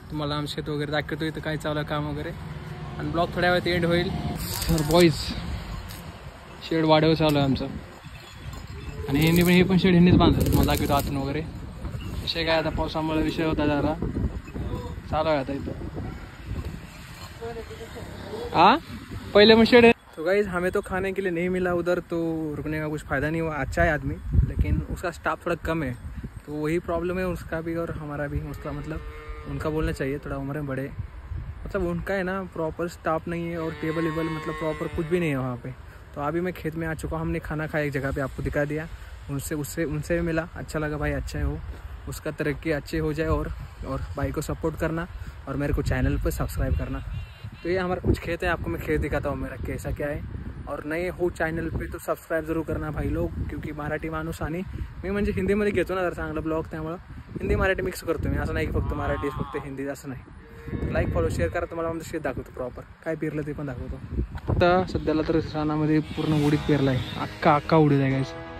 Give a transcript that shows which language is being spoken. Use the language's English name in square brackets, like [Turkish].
[Marathi] तुम्हाला आमचं शेत वगैरे दाखवतो इथं काय चालू आहे काम वगैरे. आणि ब्लॉग थोड्या वेळात एंड होईल. तर बॉईज शेड वाढव चालू आहे आमचं. आणि हे पण शेड ह्यांनीच बांधलं. तुम्हाला दाखवतो आतून वगैरे. विषय काय आता पावसामुळे विषय होता जरा चालू आहे आता इथं. [Hindi] पहले में शेड है. तो गाइज हमें तो खाने के लिए नहीं मिला उधर, तो रुकने का कुछ फ़ायदा नहीं हुआ. अच्छा है आदमी, लेकिन उसका स्टाफ थोड़ा कम है, तो वही प्रॉब्लम है उसका भी और हमारा भी. उसका मतलब उनका बोलना चाहिए, थोड़ा उम्र में बड़े, मतलब उनका है ना प्रॉपर स्टाफ नहीं है और टेबल वेबल मतलब प्रॉपर कुछ भी नहीं है वहाँ पे. तो अभी मैं खेत में आ चुका हूँ. हमने खाना खाया एक जगह पे, आपको दिखा दिया. उनसे भी मिला, अच्छा लगा भाई, अच्छा है वो, उसका तरक्की अच्छे हो जाए. और भाई को सपोर्ट करना और मेरे को चैनल पर सब्सक्राइब करना. तो ये हमारा कुछ खेत है, आपको मैं खेत दिखाता हूँ मेरा कैसा क्या है. और नए हो चॅनल पे तो सबस्क्राईब जरूर करना भाई लोग, क्योंकि [Marathi] मराठी माणूस आणि मी म्हणजे हिंदीमध्ये घेतो ना जर चांगला ब्लॉग, त्यामुळं हिंदी मराठी मिक्स करतो मी. असं नाही की फक्त मराठी फक्त हिंदी असं नाही. लाईक फॉलो शेअर करा. तुम्हाला आमचं शेत दाखवतो प्रॉपर काय पेरलं ते पण दाखवतो. आता सध्याला तर रानामध्ये पूर्ण उडीद पेरला आहे, अख्खा उडीद आहे गायस.